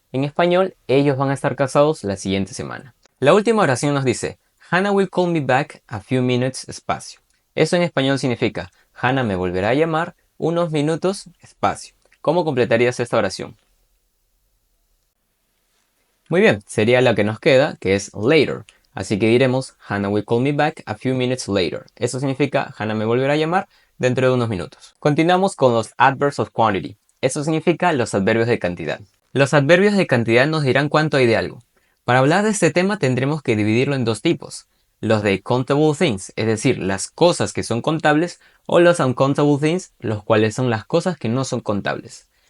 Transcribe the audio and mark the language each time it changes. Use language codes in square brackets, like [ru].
[es] En español, ellos van a estar casados la siguiente semana. La última oración nos dice [en] Hannah will call me back a few minutes, [es] espacio. Eso en español significa Hannah me volverá a llamar unos minutos, espacio. ¿Cómo completarías esta oración? Muy bien, sería la que nos queda, que es later. Así que diremos [en] Hannah will call me back a few minutes later. [es] Eso significa Hannah me volverá a llamar dentro de unos minutos. Continuamos con los [en] adverbs of quantity. [es] Eso significa los adverbios de cantidad. Los adverbios de cantidad nos dirán cuánto hay de algo. Para hablar de este tema tendremos que dividirlo en dos tipos. Los de [en] countable things, [es] es decir, las cosas que son contables, o los [en] uncountable things, [es] los cuales son las cosas que no son contables.